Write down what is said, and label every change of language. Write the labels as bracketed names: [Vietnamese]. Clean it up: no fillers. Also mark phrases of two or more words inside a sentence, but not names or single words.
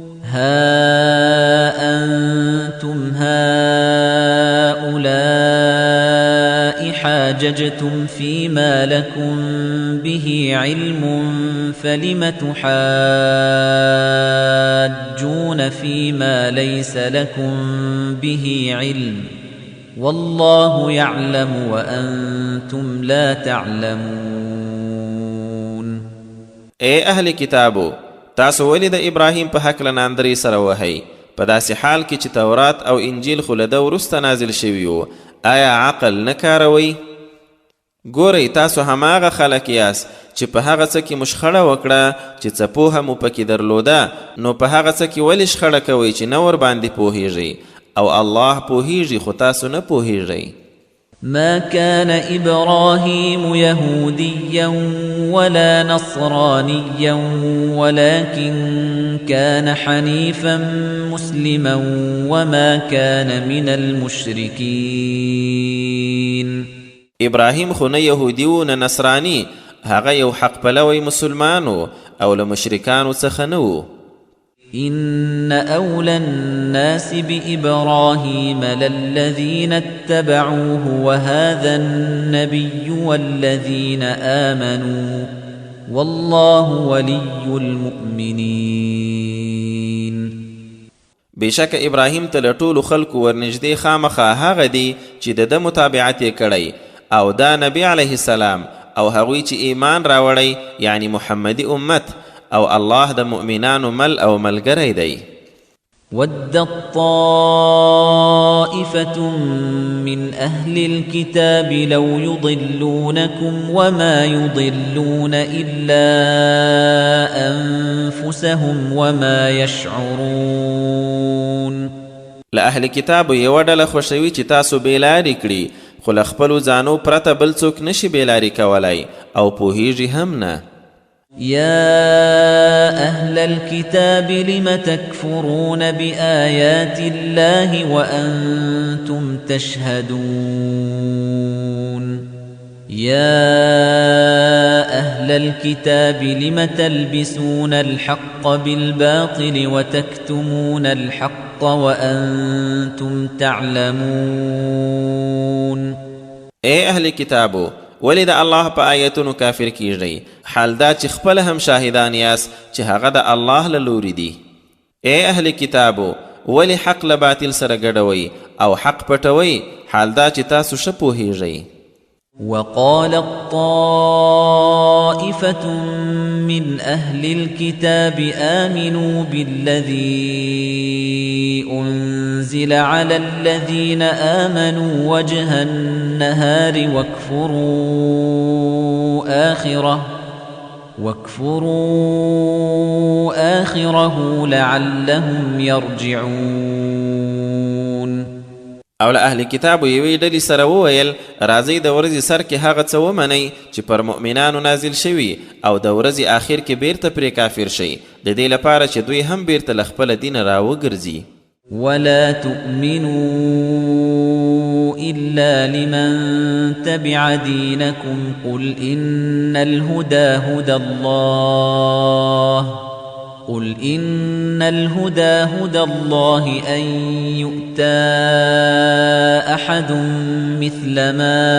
[Arabic] ها أنتم هؤلاء حاججتم فيما لكم به علم فلم تحاجون فيما ليس لكم به علم والله يعلم وأنتم لا تعلمون. [Pashto] اے اهل کتابو تاسو ولې د ابراهیم په هکله ناندرۍ سره وهئ په داسې حال کې چې تورات او انجیل خو له ده وروسته نازل شوي وو؟ آیا عقل نه کاروئ؟ ګورئ تاسو هماغه خلک یاست چې په هغه څه کې مو شخړه وکړه چې څه پوهه مو پکې درلوده، نو په هغه څه کې ولې شخړه کوئ چې نه ورباندې پوهیږئ او الله پوهیږي خو تاسو نه پوهیږئ. [Arabic] ما كان إبراهيم يهوديا ولا نصرانيا ولكن كان حنيفا مسلما وما كان من المشركين. [Pashto] ابراهيم خو نه يهودي و نه نصراني، هغه یو حق پلوی مسلمانو او له مشرکانو څخه نه و. [Arabic] إن أولى الناس بإبراهيم للذين اتبعوه وهذا النبي والذين آمنوا والله ولي المؤمنين. [Pashto] بشک ابراهیم ته له ټولو خلکو ورنږدې خامخا هغه دی چې د ده متابعت یې کړی او دا نبی علیه السلام او هغوی چې ایمان راوړی یعنی محمدي امت او الله د مؤمنانو مل او ملګری دی. [Arabic] ودت طائفة من أهل الكتاب لو يضلونكم وما يضلون إلا أنفسهم وما يشعرون. [Pashto] لأهل کتاب یو ډله خوښوي چې تاسو بېلارې کړي خو له خپلو ځانو پرته بل څوک نشي بېلارې کولی او پوهیږي هم نه. [Arabic] يا أهل الكتاب لم تكفرون بآيات الله وأنتم تشهدون. يا أهل الكتاب لم تلبسون الحق بالباطل وتكتمون الحق وأنتم تعلمون. [Pashto] اے اهل کتابو ولی د الله په آیتونو کافر کیږئ حال دا چې خپل هم شاهدان یاست چې هغه د الله له لوري دي. اے اهل کتابو ولی حق له باطل سره ګډوئ او حق پټوئ حال دا چې تاسو ښه پوهیږئ. [Arabic] وقالت طائفة من أهل الكتاب آمنوا بالذي أنزل على الذين آمنوا وجه النهار واكفروا آخره لعلهم يرجعون. [Pashto] او له اهل کتابو یوې ډلې سره وویل راځئ د ورځې سر کې هغه څه ومنئ چې پر مؤمنانو نازل شوي او د ورځې آخر کې بیرته پرې کافر شئ د دې لپاره چې دوی هم بیرته له خپله دینه راوګرځي. [Arabic] ولا تؤمنوا إلا لمن تبع دينكم قل إن الهدى هدى الله أن يؤتى أحد مثل ما